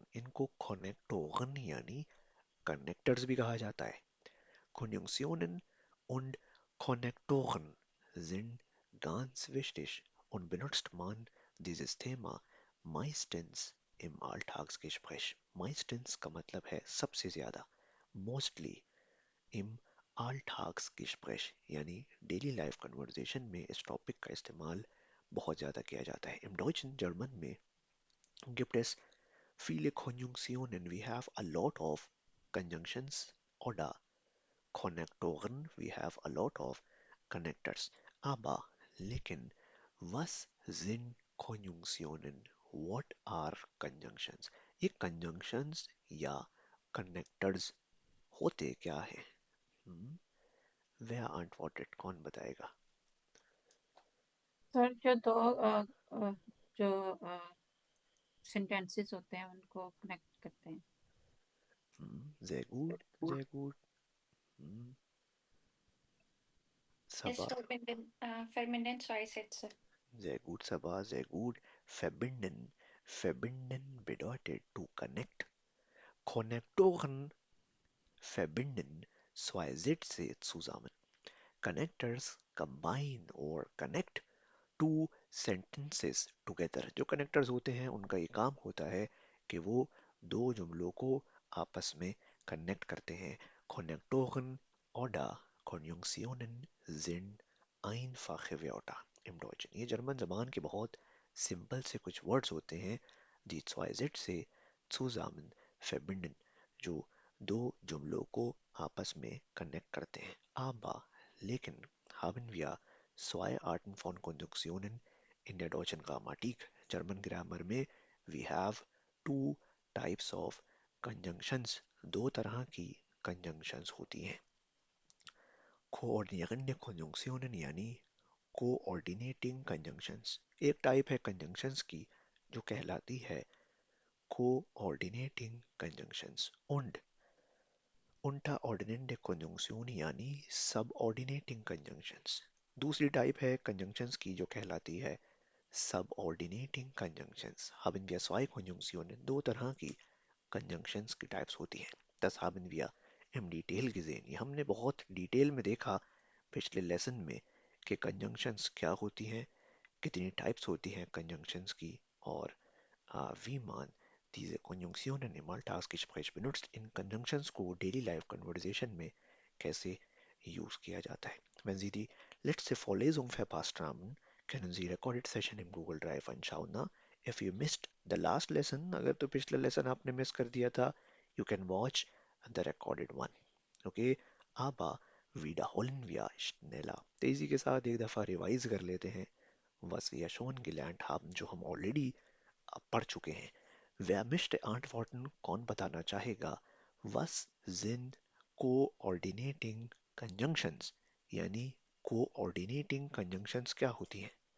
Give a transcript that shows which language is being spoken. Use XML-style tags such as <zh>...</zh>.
<hi>इनको Konnektoren यानी connectors भी कहा जाता है.</hi> <de>Konjunktionen und Konnektoren sind ganz wichtig und benutzt man dieses Thema meistens im Alltagsgespräch.</de> <hi>Meistens का मतलब है सबसे ज्यादा, mostly</hi> <de>im Alltagsgespräch</de> <hi>यानी डेली लाइफ कन्वर्सेशन में इस टॉपिक का इस्तेमाल बहुत ज़्यादा किया जाता है.</hi> <de>Im Deutschen German में gibt es viele Konjunktionen.</de> <en>We have a lot of conjunctions</en> <de>oder Konnektoren.</de> <en>We have a lot of connectors.</en> <de>Aber, लेकिन, was sind Konjunktionen?</de> <en>What are conjunctions?</en> <hi>ये conjunctions या connectors होते क्या है?</hi> <de>Wer antwortet?</de> <hi>कौन बताएगा? Sir जो दो जो सेंटेंसेस होते हैं उनको कनेक्ट करते हैं.</hi> <de>Sehr gut, sehr gut. Hmm, Ist Sabah, verbinden zwei Sätze. sehr gut, Sabah, sehr gut. Verbinden. Verbinden bedeutet</de> <en>to connect.</en> <de>Konnektoren verbinden zwei Sätze zusammen.</de> <en>Connectors combine or connect two sentences together.</en> <hi>जो connectors होते हैं उनका ये काम होता है कि वो दो जुमलों को आपस में connect करते हैं.</hi> <de>Konnektoren oder Konjunktionen sind einfache Wörter im Deutschen.</de> <hi>ये जर्मन जबान के बहुत सिंपल से कुछ वर्ड्स होते हैं,</hi> <de>die zwei Sätze zusammen verbinden,</de> <hi>जो दो जुमलों को आपस में कनेक्ट करते हैं.</hi> <de>Aber, लेकिन, haben wir zwei Arten von Konjunktionen in der deutschen Grammatik.</de> <en>German Grammar में we have two types of conjunctions.</en> <hi>दो तरह की conjunctions होती हैं.</hi> <de>Koordinierende Konjunktionen</de> <hi>यानी coordinating conjunctions. एक टाइप है conjunctions की जो कहलाती है coordinating conjunctions.</hi> <de>Und unterordnende Konjunktion यानी subordinating conjunctions.</de> <hi>दूसरी टाइप है conjunctions की जो कहलाती है subordinating conjunctions.</hi> <de>Haben wir zwei Konjunktionen.</de> <hi>दो तरह की conjunctions की types होती हैं.</hi> <de>Das haben wir im Detail gesehen.</de> <hi>ये हमने बहुत डिटेल में देखा पिछले लेसन में कि conjunctions क्या होती हैं, कितनी टाइप्स होती हैं conjunctions की, और</hi> <de>wie man diese Konjunktionen im Alltagsgespräch benutzt.</de> <hi>In Conjunctions को Daily Life Conversation में कैसे use किया जाता है.</hi> <de>Wenn Sie die letzte Vorlesung verpasst haben, können Sie Recorded Session im Google Drive anschauen. Na?</de> <en>If you missed the last lesson,</en> <hi>अगर तो पिछला lesson आपने miss कर दिया था,</hi> <en>you can watch the recorded one. Okay?</en> <de>Aber wiederholen wir schneller.</de> <hi>तेजी के साथ एक दफ़ा रिवाइज कर लेते हैं</hi> <de>was wir schon gelernt haben,</de> <hi>जो हम ऑलरेडी पढ़ चुके हैं.</hi> <de>Wer möchte antworten?</de> <hi>कौन बताना चाहेगा?</hi> <de>Was sind coordinating conjunctions?</de> <hi>यानी coordinating conjunctions क्या होती हैं?</hi>